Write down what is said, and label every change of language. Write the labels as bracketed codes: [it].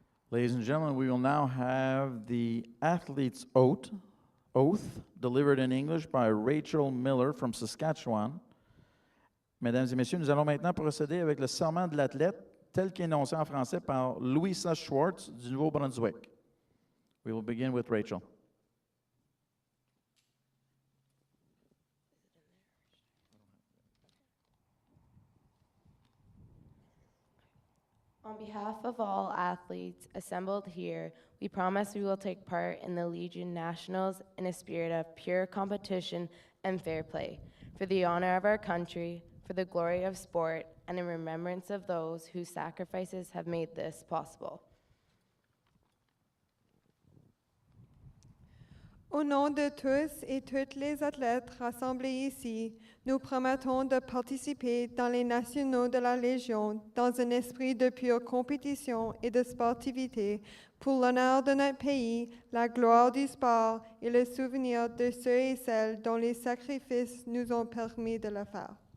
[en] Ladies and gentlemen, we will now have the athlete's oath delivered in English by Rachel Miller from Saskatchewan. [fr] Mesdames et messieurs, nous allons maintenant procéder avec le serment de l'athlète tel qu'énoncé en français par Louisa Schwartz du Nouveau-Brunswick. [en] We will begin with Rachel. On behalf of all athletes assembled here, we promise we will take part in the Legion Nationals in a spirit of pure competition and fair play, for the honor of our country, for the glory of sport, and in remembrance of those whose sacrifices have made this possible. [fr] Au nom de tous et toutes les athlètes rassemblés ici, nous promettons de participer dans les nationaux de la Légion dans un esprit de pure compétition et de sportivité pour l'honneur de notre pays, la gloire du sport et le souvenir de ceux et celles dont les sacrifices nous ont permis de le faire.